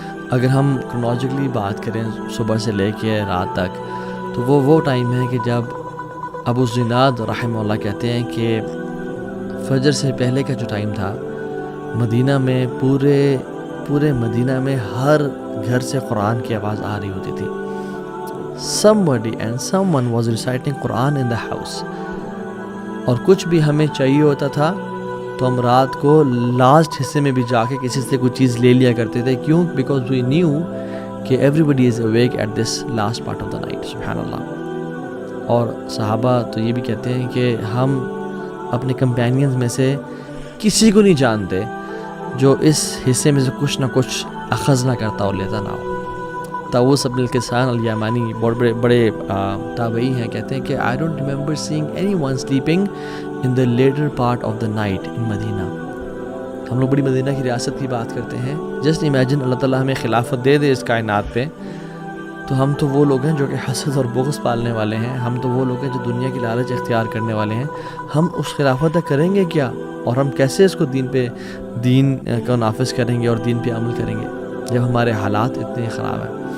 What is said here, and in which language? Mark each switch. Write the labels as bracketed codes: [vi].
[ur] اگر ہم کرونالوجیکلی بات کریں صبح سے لے کے رات تک، تو وہ ٹائم ہے کہ جب ابو زناد رحمہ اللہ کہتے ہیں کہ فجر سے پہلے کا جو ٹائم تھا مدینہ میں، پورے مدینہ میں ہر گھر سے قرآن کی آواز آ رہی ہوتی تھی. [en] somebody and someone was reciting Quran in the house. [ur] اور کچھ بھی ہمیں چاہیے ہوتا تھا تو ہم رات کو لاسٹ حصے میں بھی جا کے کسی سے کوئی چیز لے لیا کرتے تھے. [en] کیوں؟ Because we knew کہ everybody is awake at this last part of the night. [ar] سبحان اللہ. [ur] اور صحابہ تو یہ بھی کہتے ہیں کہ ہم اپنے کمپینینز میں سے کسی کو نہیں جانتے جو اس حصے میں سے کچھ نہ کچھ اخذ نہ کرتا اور لیتا نہ ہو. طاووس بن کیسان الیمانی بڑے تابعی ہیں، کہتے ہیں کہ [en] I don't remember seeing anyone sleeping in the later part of the night in Madinah. [ur] ہم لوگ بڑی مدینہ کی ریاست کی بات کرتے ہیں. جسٹ امیجن اللہ تعالیٰ ہمیں خلافت دے دے اس کائنات پہ، تو ہم تو وہ لوگ ہیں جو کہ حسد اور بغض پالنے والے ہیں، ہم تو وہ لوگ ہیں جو دنیا کی لالچ اختیار کرنے والے ہیں. ہم اس خلافت تک کریں گے کیا، اور ہم کیسے اس کو دین کو نافذ کریں گے اور دین پہ عمل کریں گے جب ہمارے حالات اتنے خراب ہیں.